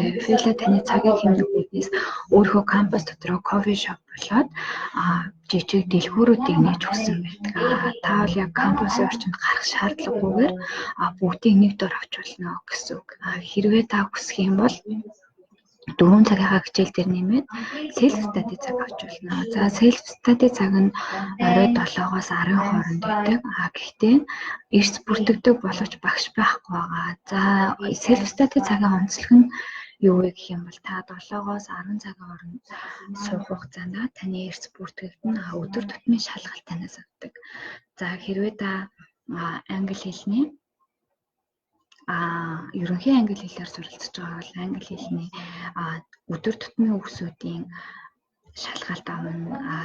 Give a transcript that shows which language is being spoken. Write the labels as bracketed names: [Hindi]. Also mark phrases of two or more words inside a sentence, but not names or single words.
[Mongolian] Фила таны цагийг хэмнэх үүднээс өөрийнхөө кампус дотроо кофе шоп болоод жижиг дэлгүүрүүдийг нээж өгсөн байдаг. Та бол яг кампусын орчинд гарах шаардлагагүйгээр бүгдийг нэг дор авч болно гэсэн үг. Хэрвээ та хүсэх юм бол 4 цагийнхаа хичээл дээр нэмээд [English] self study [Mongolian] цаг авч болно. За [English] self study [Mongolian] цаг нь орой 7-оос 10 хооронд байдаг. Гэхдээ эрс бүртгэдэг боловч багш байхгүй байгаа. За [English] self study [Mongolian] цагийн онцлог нь юу вэ гэх юм бол та 7-оос 10 цагийн хооронд суух хугацаанд таны эрс бүртгэгдэн өдөр тутмын шалгалт танаас авдаг. За хэрвээ та англи хэлний ерөнхий англи хэлээр суралцж байгаа бол англи хэлний өдөр тутмын үгсүүдийн шалгалт авна.